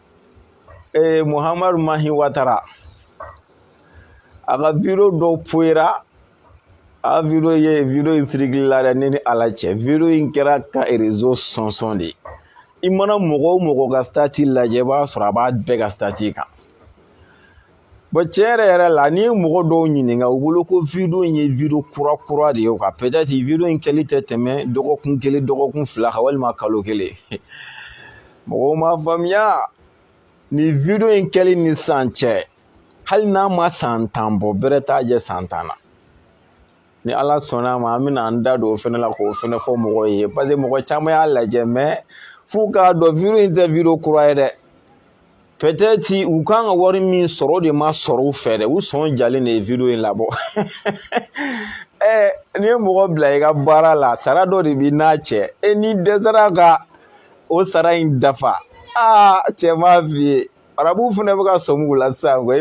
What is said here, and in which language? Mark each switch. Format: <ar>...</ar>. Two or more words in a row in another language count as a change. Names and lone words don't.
<bm>Muhamadu Mahi Watara a ka video dɔw poyera a video in sirigila dɛ ne ni ala cɛ video in kɛra ka réseau sɔnsɔn de i mana mɔgɔ o mɔgɔ ka stati lajɛ i b'a sɔrɔ a b'a bɛɛ ka stati kan bon tiɲɛ yɛrɛ la n'i ye mɔgɔ dɔw ɲininka u bolo ko video in ye video kura de ye quoi peut-être video in kɛli tɛ tɛmɛ dɔgɔkun 1 dɔgɔkun 2 kan walima kalo 1 mɔgɔw m'a faamuya ni video in kɛli ni san cɛ hali n'a ma san 10 bɔ bɛrɛ t'a jɛ san 10 na ni ala sɔnna ma an bɛna an da don o fɛnɛ la k'o fɛnɛ fɔ mɔgɔw ye</bm> <fr>parce que</fr> <bm>mɔgɔ caman y'a lajɛ mais f'u k'a dɔn video in tɛ video kura ye dɛ peut-être u kan ka wari min sɔrɔ o de ma sɔrɔ u fɛ dɛ u sɔn jalen de ye video in labɔ n'i ye mɔgɔ bila i ka baara la sara dɔ de b'i n'a cɛ n'i dɛsɛra ka o sara in dafa cɛ m'a f'i ye arabu fɛnɛ bɛ ka sɔmi u la sisan i</bm>